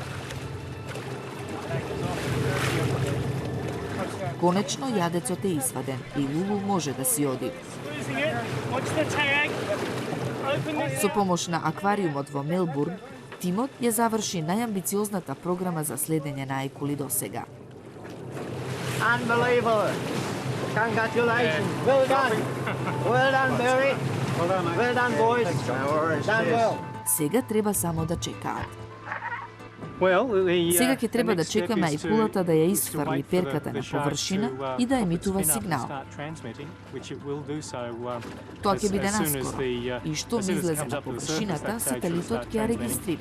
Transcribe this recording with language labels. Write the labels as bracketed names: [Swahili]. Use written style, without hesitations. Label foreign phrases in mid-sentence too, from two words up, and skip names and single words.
[Macedonian] Конечно, јадецот е изваден и Лулу може да си оди. Со помош на аквариумот во Мелбурн, тимот ја заврши најамбициозната програма за следење на ајкули досега. [English] Unbelievable. Congratulations. Well done. Well done, Barry. Well done, boys. Done well. [Macedonian] Сега треба само да чекаат. Сега ќе треба да чекаме ајкулата да ја исфрли перката на површина и да емитува сигнал. Тоа ќе биде наскоро. И што излезе на површината, сателитот ќе ја регистрира.